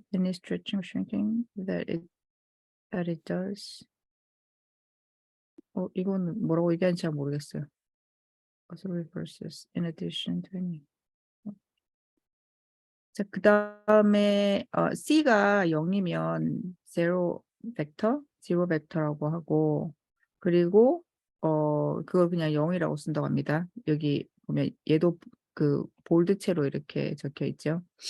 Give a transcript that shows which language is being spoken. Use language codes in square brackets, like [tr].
[en] Any stretching or shrinking that it does. [ko] 이거는 뭐라고 얘기하는지 잘 모르겠어요. [en] Also reverses in addition to any. [ko] 자, 그 다음에 C가 0이면 zero 벡터라고 하고 그리고 그걸 그냥 0이라고 쓴다고 합니다. 여기 보면 얘도 그 볼드체로 이렇게 적혀 있죠.